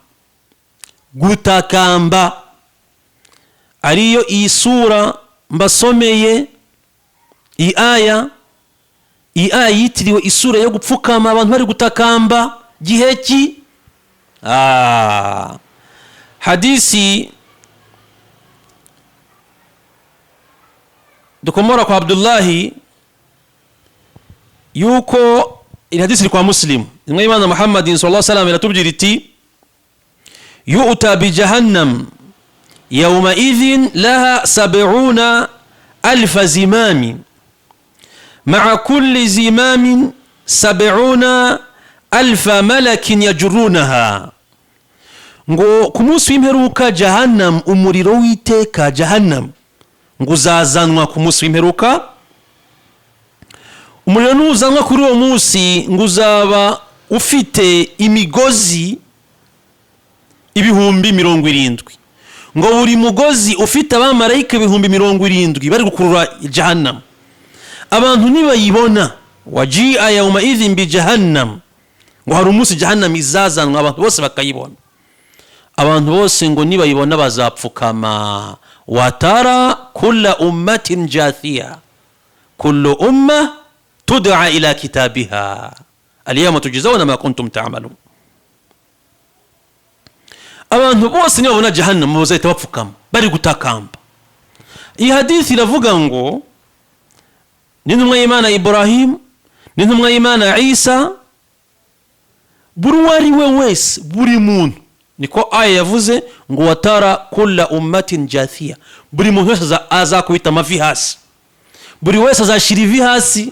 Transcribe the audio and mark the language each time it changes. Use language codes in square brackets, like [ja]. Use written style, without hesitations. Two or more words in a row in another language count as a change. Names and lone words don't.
[rw] Gutakamba ariyo iyi sura mbasomeye, iyi aya yitiriwe isura yo gupfukama, abantu bari gutakamba gihe ki? Hadisi dukomora kwa Abdullahi yuko iri hadisi iri kwa Muslim, imwe y'Imana Muhammadin [ar] صلى الله عليه وسلم [rw] iratubwira iti [ar] يؤتى بجهنم يومئذ لها سبعون ألف زمام مع كل زمام سبعون ألف ملك يجرونها. [rw] Ngo ku munsi w'imperuka jahannam, umuriro w'iteka jahannam, ngo uzazanwa ku munsi w'imperuka. Umuriro nuzanwa kuri uwo munsi ngo uzaba ufite imigozi 70,000, ngo buri mugozi ufite abamarayika 70,000 bari gukurura jahannam. Abantu nibayibona, [ar] وجيء يومئذ بجهنم, [rw] ngo hari umunsi jahannam izazanwa abantu bose bakayibona. Abantu bose ngo nibayibona bazapfukama. [ar] وترى كل أمة جاثية كل أمة تدعى إلى كتابها اليوم تجزون ما كنتم تعملون. [rw] Abantu bose nibabona jahannam bazahita bapfukama bari gutakamba. Iyi hadithi iravuga ngo n'intumwa y'Imana Ibrahim, n'intumwa y'Imana Isa, buri wari we wese, buri muntu, niko aya yavuze ngo [ar] وترى كل أمة جاثية, [rw] buri muntu wese azakubita amavi hasi, buri wese azashira ivi hasi.